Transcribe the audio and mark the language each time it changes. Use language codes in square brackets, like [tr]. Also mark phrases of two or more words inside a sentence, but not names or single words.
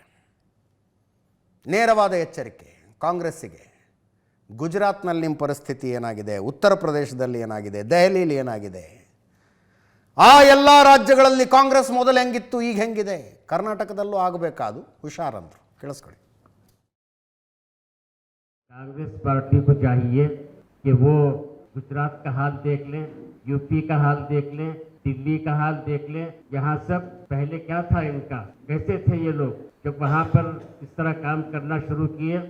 [kn] ನೇರವಾದ ಎಚ್ಚರಿಕೆ ಕಾಂಗ್ರೆಸ್ಸಿಗೆ. ಗುಜರಾತ್ನಲ್ಲಿ ನಿಮ್ಮ ಪರಿಸ್ಥಿತಿ ಏನಾಗಿದೆ, ಉತ್ತರ ಪ್ರದೇಶದಲ್ಲಿ ಏನಾಗಿದೆ, ದೆಹಲಿಯಲ್ಲಿ ಏನಾಗಿದೆ, ಆ ಎಲ್ಲ ರಾಜ್ಯಗಳಲ್ಲಿ ಕಾಂಗ್ರೆಸ್ ಮೊದಲು ಹೆಂಗಿತ್ತು, ಈಗ ಹೆಂಗಿದೆ, ಕರ್ನಾಟಕದಲ್ಲೂ ಆಗಬೇಕಾದು, ಹುಷಾರಂದ್ರು. ಕೇಳಿಸ್ಕೊಳ್ಳಿ. [hi] कांग्रेस पार्टी को चाहिए कि वो गुजरात का हाल देख लें, यूपी का हाल देख लें, दिल्ली का हाल देख लें. यहाँ सब पहले क्या था इनका, कैसे थे ये लोग जब वहाँ पर इस तरह काम करना शुरू किए.